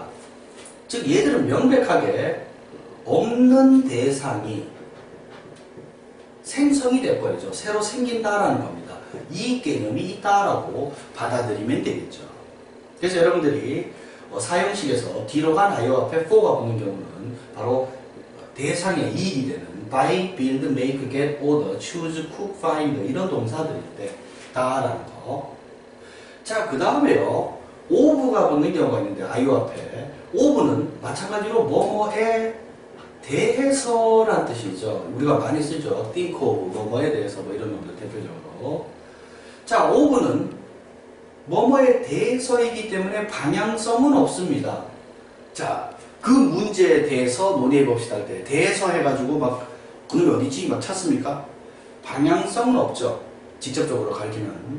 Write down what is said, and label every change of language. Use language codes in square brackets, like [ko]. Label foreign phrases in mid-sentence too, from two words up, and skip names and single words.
[ko] 즉 얘들은 명백하게 없는 대상이 생성이 돼버리죠. 새로 생긴다라는 겁니다. 이 개념이 있다라고 받아들이면 되겠죠. 그래서 여러분들이 사형식에서 뒤로 간 아이오 앞에 for가 붙는 경우는 바로 대상의 이익이 되는 [en] buy, build, make, get, order, choose, cook, find [ko] 이런 동사들일 때 다라는 거. 자, 그 다음에요. of가 붙는 경우가 있는데 아이오 앞에 of는 마찬가지로 뭐뭐에 대해서라는 뜻이죠. 우리가 많이 쓰죠. [en] think of, [ko] 뭐뭐에 대해서 뭐 이런 놈들 대표적으로. 자, of는 뭐뭐에 대해서이기 때문에 방향성은 없습니다. 자, 그 문제에 대해서 논의해 봅시다 할 때 대해서 해가지고 막 그놈이 어디지? 막 찾습니까? 방향성은 없죠. 직접적으로 가르치면.